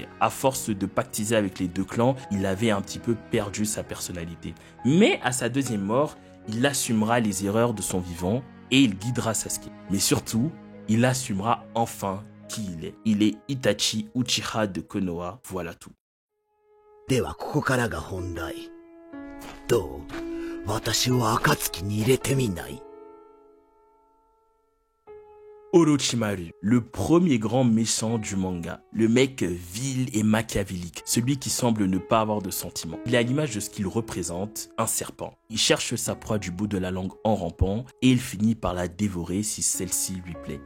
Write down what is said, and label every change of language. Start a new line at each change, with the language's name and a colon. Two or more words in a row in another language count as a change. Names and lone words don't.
French: À force de pactiser avec les deux clans, il avait un petit peu perdu sa personnalité. Mais à sa deuxième mort, il assumera les erreurs de son vivant et il guidera Sasuke. Mais surtout, il assumera enfin qui il est. Il est Itachi Uchiha de Konoha, voilà tout.
Japanese: ではここからが本題。どう？私を暁に入れてみない？
French: Orochimaru, le premier grand méchant du manga, le mec vil et machiavélique, celui qui semble ne pas avoir de sentiments. Il est à l'image de ce qu'il représente, un serpent. Il cherche sa proie du bout de la langue en rampant et il finit par la dévorer si celle-ci lui plaît.